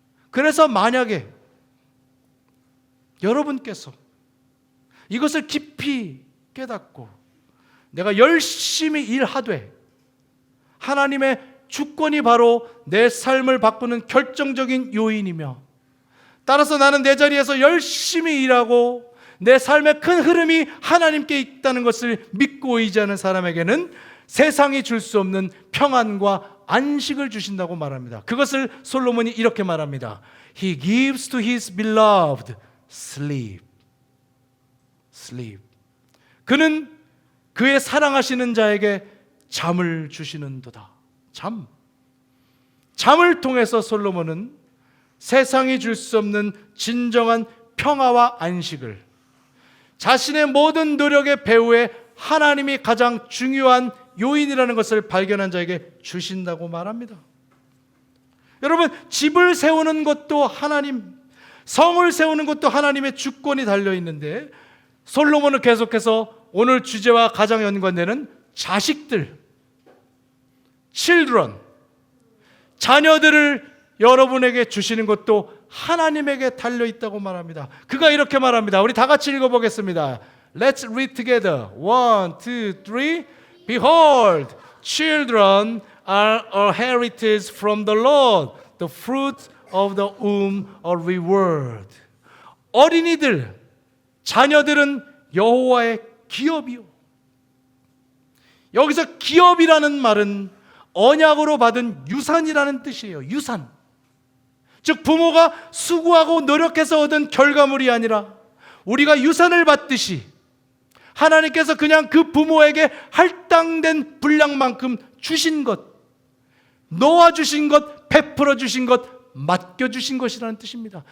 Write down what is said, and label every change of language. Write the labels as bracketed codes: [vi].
[ko] 그래서 만약에 여러분께서 이것을 깊이 깨닫고 내가 열심히 일하되 하나님의 주권이 바로 내 삶을 바꾸는 결정적인 요인이며 따라서 나는 내 자리에서 열심히 일하고 내 삶의 큰 흐름이 하나님께 있다는 것을 믿고 의지하는 사람에게는 세상이 줄 수 없는 평안과 안식을 주신다고 말합니다. 그것을 솔로몬이 이렇게 말합니다. [en] He gives to his beloved sleep. sleep. [ko] 그는 그의 사랑하시는 자에게 잠을 주시는도다. 잠. 잠을 통해서 솔로몬은 세상이 줄 수 없는 진정한 평화와 안식을, 자신의 모든 노력의 배후에 하나님이 가장 중요한 요인이라는 것을 발견한 자에게 주신다고 말합니다. 여러분, 집을 세우는 것도 하나님, 성을 세우는 것도 하나님의 주권이 달려 있는데, 솔로몬은 계속해서 오늘 주제와 가장 연관되는 자식들, children, 자녀들을 여러분에게 주시는 것도 하나님에게 달려 있다고 말합니다. 그가 이렇게 말합니다. 우리 다 같이 읽어보겠습니다. [en] Let's read together. 1, 2, 3. Behold, children are a heritage from the Lord. The fruit of the womb a reward. [ko] 어린이들, 자녀들은 여호와의 기업이요. 여기서 기업이라는 말은 언약으로 받은 유산이라는 뜻이에요. 유산. 즉 부모가 수고하고 노력해서 얻은 결과물이 아니라 우리가 유산을 받듯이 하나님께서 그냥 그 부모에게 할당된 분량만큼 주신 것, 놓아주신 것, 베풀어 주신 것, 맡겨주신 것이라는 뜻입니다.